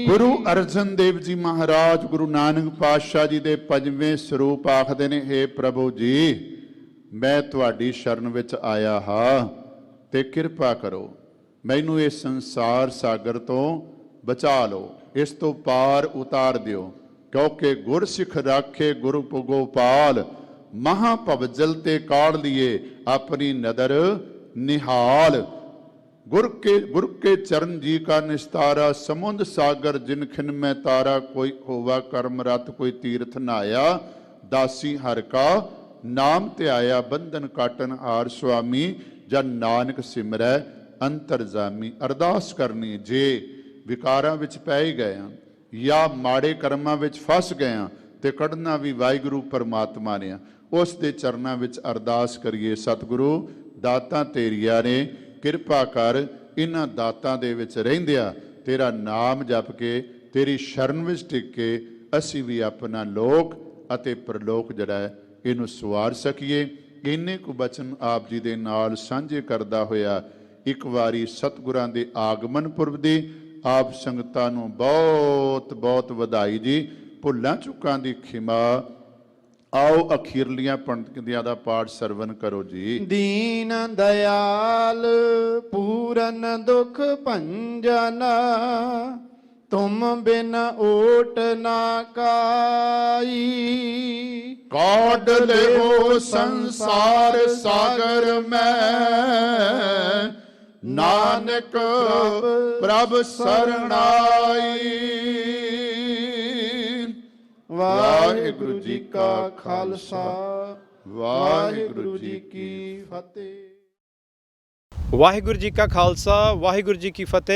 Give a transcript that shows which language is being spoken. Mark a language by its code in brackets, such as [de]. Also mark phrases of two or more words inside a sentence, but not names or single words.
[pa] ਗੁਰੂ ਅਰਜਨ ਦੇਵ ਜੀ ਮਹਾਰਾਜ ਗੁਰੂ ਨਾਨਕ ਪਾਤਸ਼ਾਹ ਜੀ ਦੇ ਪੰਜਵੇਂ ਸਰੂਪ ਆਖਦੇ ਨੇ, ਹੇ ਪ੍ਰਭੂ ਜੀ, ਮੈਂ ਤੁਹਾਡੀ ਸ਼ਰਨ ਵਿੱਚ ਆਇਆ ਹਾਂ ਤੇ ਕਿਰਪਾ ਕਰੋ, ਮੈਨੂੰ ਇਸ ਸੰਸਾਰ ਸਾਗਰ ਤੋਂ ਬਚਾ ਲਓ, ਇਸ ਤੋਂ ਪਾਰ ਉਤਾਰ ਦਿਓ, ਕਿਉਂਕਿ ਗੁਰਸਿੱਖ ਰਾਖੇ ਗੁਰੂ ਗੋਪਾਲ, ਮਹਾ ਭਵਜਲ ਤੇ ਕਾੜ ਲਿਏ ਆਪਣੀ ਨਦਰ ਨਿਹਾਲ। ਗੁਰ ਕੇ ਚਰਣ ਜੀ ਕਾ ਨਿਸਤਾਰਾ, ਸਮੁਦ੍ਰ ਸਾਗਰ ਜਿਨ ਖਿਨ ਮੇਂ ਤਾਰਾ, ਕੋਈ ਹੋਵਾ ਕਰਮ ਰਤ ਕੋਈ ਤੀਰਥ ਨਹਾਇਆ, ਦਾਸੀ ਹਰ ਕਾ ਨਾਮ ਤਿਆਇਆ, ਬੰਧਨ ਕਾਟਨ ਹਾਰ ਸੁਆਮੀ, ਜਨ ਨਾਨਕ ਸਿਮਰੈ ਅੰਤਰਜਾਮੀ। ਅਰਦਾਸ ਕਰਨੀ, ਜੇ ਵਿਕਾਰਾਂ ਵਿਚ ਪੈ ਹੀ ਗਏ ਹਾਂ ਯਾ ਮਾੜੇ ਕਰਮਾਂ ਵਿਚ ਫਸ ਗਏ ਹਾਂ ਤੇ ਕੱਢਣਾ ਭੀ ਵਾਹਿਗੁਰੂ ਪਰਮਾਤਮਾ ਨੇ, ਉਸ ਦੇ ਚਰਨਾਂ ਵਿਚ ਅਰਦਾਸ ਕਰੀਏ, ਸਤਿਗੁਰੂ ਦਾਤਾਂ ਤੇਰੀਆਂ ਨੇ, ਕਿਰਪਾ ਕਰ ਇਹਨਾਂ ਦਾਤਾਂ ਦੇ ਵਿੱਚ ਰਹਿੰਦਿਆਂ ਤੇਰਾ ਨਾਮ ਜਪ ਕੇ ਤੇਰੀ ਸ਼ਰਨ ਵਿੱਚ ਟਿਕ ਕੇ ਅਸੀਂ ਵੀ ਆਪਣਾ ਲੋਕ ਅਤੇ ਪਰਲੋਕ ਜਿਹੜਾ ਹੈ ਇਹਨੂੰ ਸਵਾਰ ਸਕੀਏ। ਇੰਨੇ ਕੁ ਬਚਨ ਆਪ ਜੀ ਦੇ ਨਾਲ ਸਾਂਝੇ ਕਰਦਾ ਹੋਇਆ ਇੱਕ ਵਾਰੀ ਸਤਿਗੁਰਾਂ ਦੇ ਆਗਮਨ ਪੁਰਬ ਦੀ ਆਪ ਸੰਗਤਾਂ ਨੂੰ ਬਹੁਤ ਬਹੁਤ ਵਧਾਈ ਜੀ। ਭੁੱਲਾਂ ਚੁੱਕਾਂ ਦੀ ਖਿਮਾ। ਆਓ ਅਖੀਰਲੀਆਂ ਪੰਕਤੀਆਂ ਦਾ ਪਾਠ ਸਰਵਣ ਕਰੋ ਜੀ। ਦੀਨ ਦਇਆਲ ਪੂਰਨ ਦੁਖ ਭੰਜਨ, ਤੁਮ ਬਿਨ ਓਟ ਨਾ ਕਾਈ। ਕਾਢ ਲੇਵੋ ਸੰਸਾਰ ਸਾਗਰ ਮੇਂ, ਨਾਨਕ ਪ੍ਰਭ ਸਰਣਾਈ। ਵਾਹਿਗੁਰੂ ਜੀ ਕਾ ਖਾਲਸਾ, ਵਾਹਿਗੁਰੂ ਜੀ ਕੀ ਫਤਿਹ। ਵਾਹਿਗੁਰੂ ਜੀ ਕਾ ਖਾਲਸਾ, ਵਾਹਿਗੁਰੂ ਜੀ ਕੀ ਫਤਿਹ।